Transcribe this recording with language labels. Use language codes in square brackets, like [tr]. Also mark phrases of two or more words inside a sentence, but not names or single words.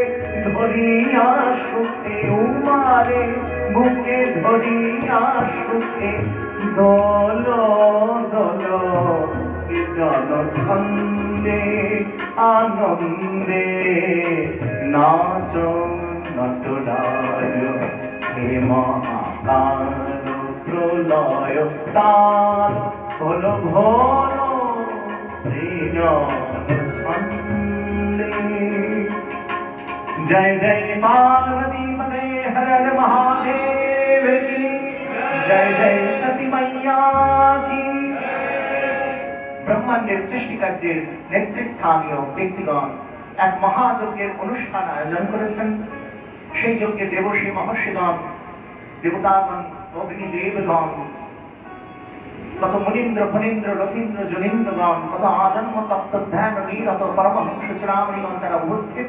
[bn] ধরিয়া সুখে উমারে বুকে ধরিয়া সুখে দল দল সৃজন ছন্দে আনন্দে নাচ নটরাজ হে মহাকাল প্রলয় তাল হল ভোল সৃজন ছন্দে। [hi] जय जय पार्वती पते हर हर महादेव की जय जय सती मैया की। [bn] ব্রহ্মাণ্ডের সৃষ্টিকার্যের নেতৃস্থানীয় ব্যক্তিগণ এক মহাযজ্ঞের অনুষ্ঠান আয়োজন করেছেন। সেই যজ্ঞে দেবর্ষি মহর্ষিগণ, দেবতাগণ, অগ্নিদেবগণ, কত মুনীন্দ্র ফণীন্দ্র রথীন্দ্র জনীন্দ্রগণ, কত আজন্ম তত্ত্ব ধ্যান নিরত পরমহংস চূড়ামণিগণ তারা উপস্থিত।